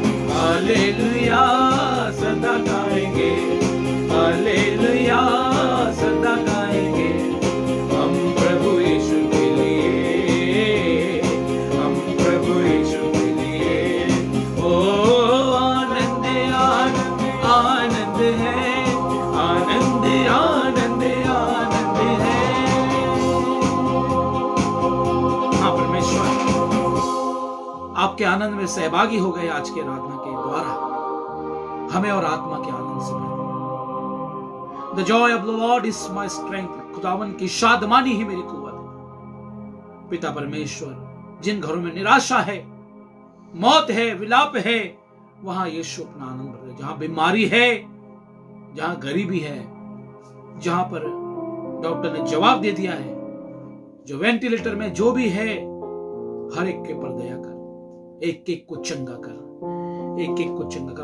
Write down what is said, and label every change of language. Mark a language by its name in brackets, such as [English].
[Hindi] Hallelujah सदा गाएंगे, hallelujah सदा गाएंगे, हम प्रभु यीशु के लिए, हम प्रभु यीशु के लिए, ओ आनंद आनंद आनंद है, आनंद आनंद आनंद है। हाँ परमेश्वर, आपके आनंद में सहभागी हो गए आज के आराधना के द्वारा, हमें और आत्मा के आनंद से भर। [English] The joy of the Lord is my strength, [Hindi] खुदावन की शादमानी ही मेरी कुव्वत है। पिता परमेश्वर, जिन घरों में निराशा है, मौत है, विलाप है, वहां यीशु अपना आनंद भर दे। जहां बीमारी है, जहां गरीबी है, जहां पर डॉक्टर ने जवाब दे दिया है, जो वेंटिलेटर में जो भी है, हर एक के पर दया कर, एक एक को चंगा कर, एक एक को चंगा कर।